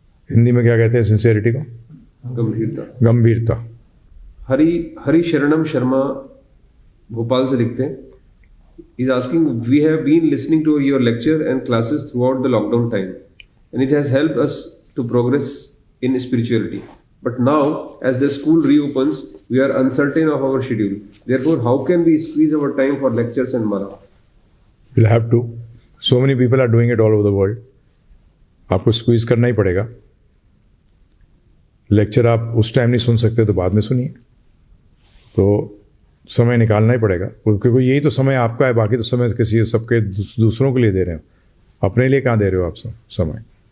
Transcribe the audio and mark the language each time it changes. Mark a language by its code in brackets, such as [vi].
[hi] हिंदी में क्या कहते हैं सिंसियरिटी को? गंभीरता. [en] Hari Sharanam Sharma [hi] भोपाल से लिखते हैं, [en] Is asking, we have been listening to your lecture and classes throughout the lockdown time and it has helped us to progress in spirituality. But now, as the school reopens, we are uncertain of our schedule. Therefore, how can we squeeze our time for lectures and mala? We'll have to. So many people are doing it all over the world. [hi] आपको squeeze करना ही पड़ेगा. Lecture आप उस time नहीं सुन सकते तो बाद में सुनिए. तो समय निकालना ही पड़ेगा, क्योंकि यही तो समय आपका है. बाकी तो समय किसी सबके दूसरों के लिए दे रहे हो, अपने लिए कहाँ दे रहे हो आप समय.